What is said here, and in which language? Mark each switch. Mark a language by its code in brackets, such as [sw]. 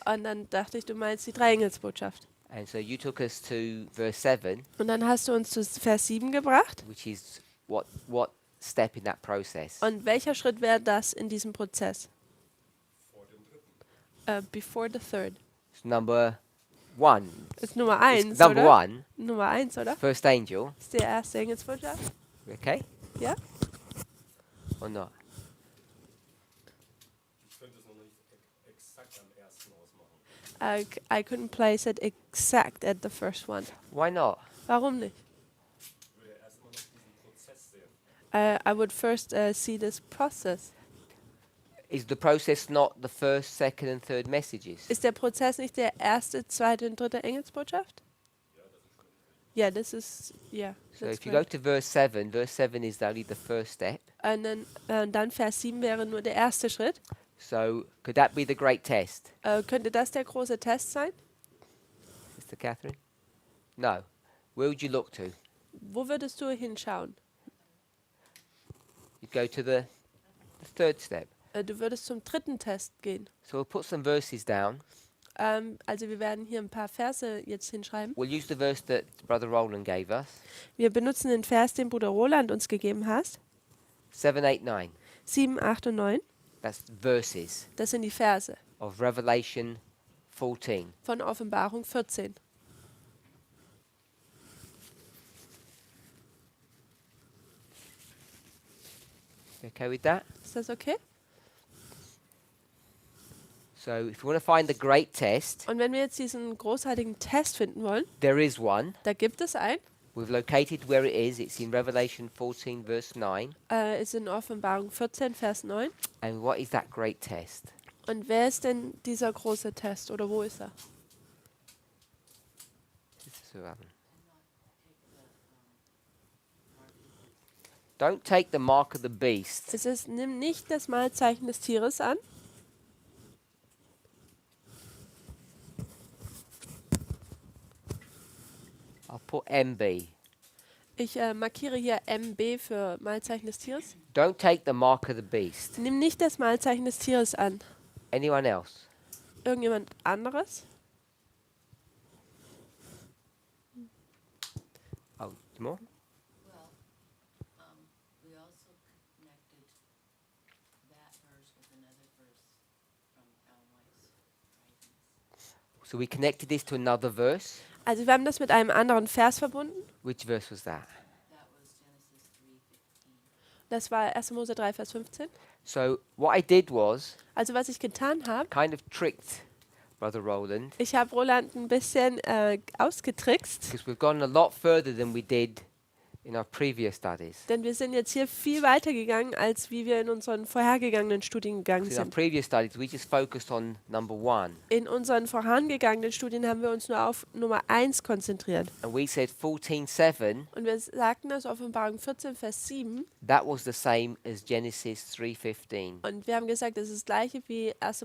[de] Und dann dachte ich, du meinst die 3 Engelsbotschaft. [en] And so you took us to verse 7, [de] Und dann hast du uns zu Vers 7 gebracht. [en] which is what step in that process? [de] Und welcher Schritt wäre das in diesem Prozess? Vor dem dritten. [en] Before the third. It's number one. [de] Ist Nummer [en] It's 1, number [de] oder? [en] one, [de] Nummer 1, oder? [en] first angel. [de] Ist die erste Engelsbotschaft? [en] Okay? [de] Ja? [en] Or not? [de] Ich könnte es noch nicht exakt am ersten ausmachen. [en] I couldn't place it exact at the first one. Why not? [de] Warum nicht? Ich würde erstmal noch diesen Prozess sehen. [en] I would first see this process. Is the process not the first, second, and third messages? [de] Ist der Prozess nicht der erste, zweite und dritte Engelsbotschaft? [en] Yeah, this is, yeah. So that's if you go correct. to verse 7 is only the first step. [de] Und dann Vers 7 wäre nur der erste Schritt. [en] So could that be the great test, [de] Könnte das der große Test sein? [en] Sister Catherine? No. Where would you look to? [de] Wo würdest du hinschauen? [en] You'd go to the third step. [de] Du würdest zum dritten Test gehen. [en] So we'll put some verses down. [de] Also wir werden hier ein paar Verse jetzt hinschreiben. [en] We'll use the verse that Brother Roland gave us, [de] Wir benutzen den Vers, den Bruder Roland uns gegeben hat. 7, 8, 9. 7, 8 und 9. [en] That's verses [de] Das sind die Verse [en] of Revelation 14. [de] von Offenbarung 14. [en] You okay with that? [de] Ist das okay? [en] So if you want to find the great test, [de] Und wenn wir jetzt diesen großartigen Test finden wollen, [en] there is one. [de] da gibt es einen. [en] We've located where it is. It's in Revelation 14, verse 9. [de] Ist in Offenbarung 14, Vers 9. [en] And what is that great test? [de] Und wer ist denn dieser große Test oder wo ist er? [en] Sister Susan. Don't take the mark of the beast. [de] Es ist, nimm nicht das Malzeichen des Tieres an. [en] I'll put MB. [de] Ich markiere hier MB für Malzeichen des Tieres. [en] Don't take the mark of the beast. [de] Nimm nicht das Malzeichen des Tieres an. [en] Anyone else? [de] Irgendjemand anderes? [en] Oh, more? Well, we also connected that verse with another verse from Ellen White's writings. So we connected this to another verse. [de] Also wir haben das mit einem anderen Vers verbunden. [en] Which verse was that? That was Genesis 3:15. [de] Das war 1. Mose 3, Vers 15. [en] So what I did was [de] Also was ich getan habe, [en] kind of tricked Brother Roland, [de] ich habe Roland ein bisschen ausgetrickst, [en] because we've gone a lot further than we did in our previous studies. [de] denn wir sind jetzt hier viel weiter gegangen, als wie wir in unseren vorhergegangenen Studien gegangen [en] 'Cause in our [de] sind. [en] previous studies, we just focused on number 1. [de] In unseren vorangegangenen Studien haben wir uns nur auf Nummer 1 konzentriert. [en] And we said 14:7, [de] Und wir sagten, dass Offenbarung 14, Vers 7, [en] that was the same as Genesis 3:15. [de] und wir haben gesagt, das ist das gleiche wie 1.